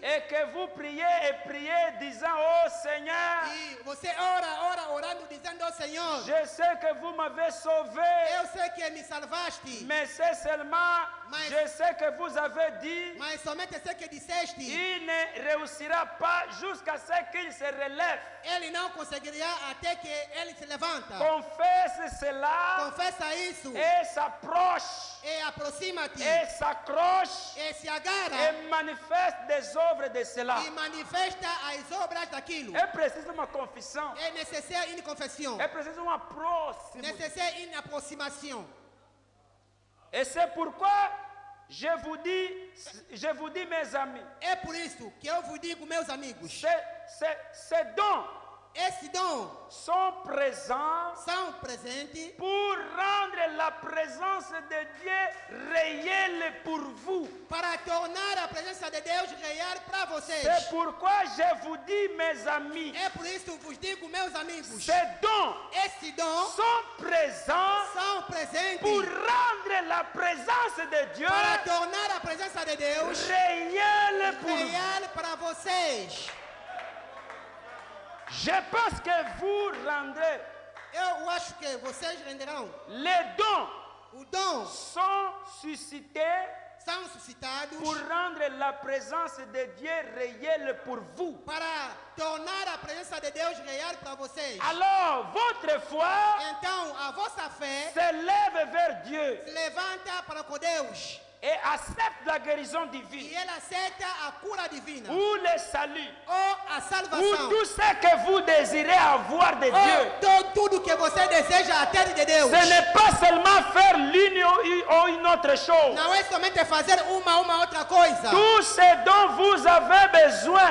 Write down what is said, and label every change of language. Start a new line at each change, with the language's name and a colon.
French: et que vous priez et priez disant, oh Seigneur,
Portuguese: e você ora orando dizendo ao Senhor,
French: je sais que vous m'avez sauvé,
Portuguese: eu sei que me salvaste,
French: mais c'est seulement, Mais- je sais que vous avez dit,
Portuguese: mas somente sei que disseste,
French: il ne réussira pas jusqu'à ce qu'il se relève.
Portuguese: ele não conseguirá até que ele se levanta.
French: Confesse cela
Portuguese: Confessa isso
French: et s'approche
Portuguese: e aproxima-te
French: et s'accroche
Portuguese: e se agarra
French: et manifeste des œuvres de cela.
Portuguese: e manifesta as obras daquilo. É preciso uma confissão. É necessário
French: une confession,
Portuguese: É preciso uma próxima.
French: nécessaire une approximation. Et c'est pourquoi je vous dis, mes amis,
Portuguese: É por isso que eu vos digo, meus amigos,
French: ces dons
Portuguese: esses dons
French: sont présents
Portuguese: são presentes
French: pour rendre la présence de Dieu réelle pour vous.
Portuguese: para tornar a presença de Deus real para vocês.
French: C'est pourquoi je vous dis, mes amis,
Portuguese: É por isso que vos digo, meus amigos,
French: ces dons
Portuguese: esses dons
French: sont présents
Portuguese: são presentes
French: pour rendre la présence de Dieu
Portuguese: para tornar a presença de Deus
French: réelle pour vous.
Portuguese: real para vocês.
French: Je pense que vous rendrez.
Portuguese: Eu acho que vocês renderão.
French: Les dons
Portuguese: Os dons
French: sont suscités
Portuguese: são suscitados
French: pour rendre la présence de Dieu réelle pour vous.
Portuguese: para tornar a presença de Deus real para vocês.
French: Alors, votre foi
Portuguese: Então, a vossa fé
French: s'élève vers Dieu
Portuguese: se levanta para com Deus
French: et accepte la guérison
Portuguese: e
French: divine,
Portuguese: ela aceita a cura divina
French: ou le salut,
Portuguese: ou a ou salvação.
French: tout ce que vous désirez avoir de Dieu.
Portuguese: Ou tudo que você deseja a ter de Deus.
French: Ce n'est pas seulement faire l'une ou une autre chose.
Portuguese: Não é somente fazer uma outra coisa.
French: Tout ce dont vous avez besoin